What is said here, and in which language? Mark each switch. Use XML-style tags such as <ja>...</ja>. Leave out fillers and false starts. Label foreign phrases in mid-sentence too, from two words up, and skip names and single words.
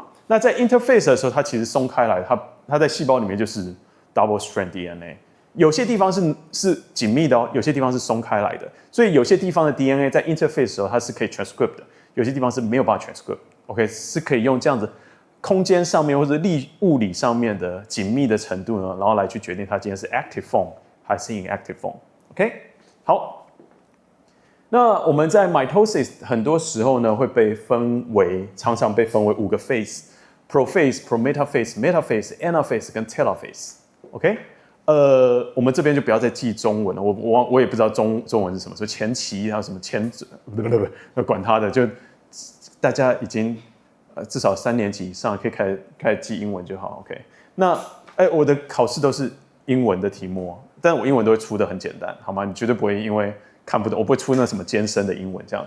<zh>那在 interphase 的时候，它其实松开来，它在细胞里面就是</zh> <en>double strand DNA，</en> <zh>有些地方是紧密的哦，有些地方是松开来的，所以有些地方的 DNA 在 interface 的时候它是可以 transcript 的，有些地方是没有办法 transcript。OK， 是可以用这样子空间上面或者物理上面的紧密的程度呢，然后来去决定它今天是</zh> <en>active form</en> <zh>还是</zh> <en>inactive form。</en> <zh>OK， 好。那我们在 mitosis 很多时候呢会常常被分为5个 phase：</zh> <en>prophase、prometaphase、metaphase、anaphase</en> <zh>跟 telophase。OK， 我们这边就不要再记中文了，我也不知道中文是什么，说前期还有什么不，管它的，就大家已经至少3年级以上可以开始记英文就好。OK， 那我的考试都是英文的题目，但我英文都会出的很简单，好吗？你绝对不会因为看不懂，我不会出那什么艰深的英文这样。</zh>